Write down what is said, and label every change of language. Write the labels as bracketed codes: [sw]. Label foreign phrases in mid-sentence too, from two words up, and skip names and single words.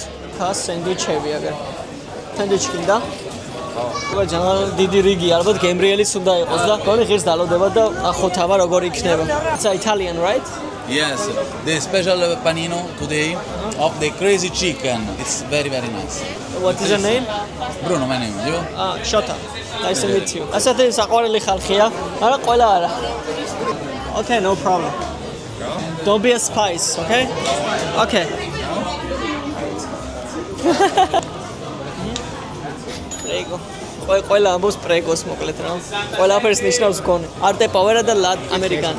[ka] ხა სენდვიჩები აგერ. სენდვიჩი კიდა ძალიან დიდი რიგი, ალბათ გემრიელიც უნდა იყოს და გონი ღირს დალოდება და ნახოთ აბა როგორ იქნება. [en] It's Italian, right? Yes, the special panino today of the crazy chicken. It's very nice. What is your name? Bruno, my name. You? Shota. Nice to meet you. [ka] ასეთი საყვარელი ხალხია, მაგრამ ყველა არა. [en] Okay, no problem. Don't be a spice, okay? Okay. Prego. [ka] ყველა ამბობს პრეგოს მოკლედ რა. ყველაფერს ნიშნავს გონი. არტე პავერა და ლა ამერიკანი.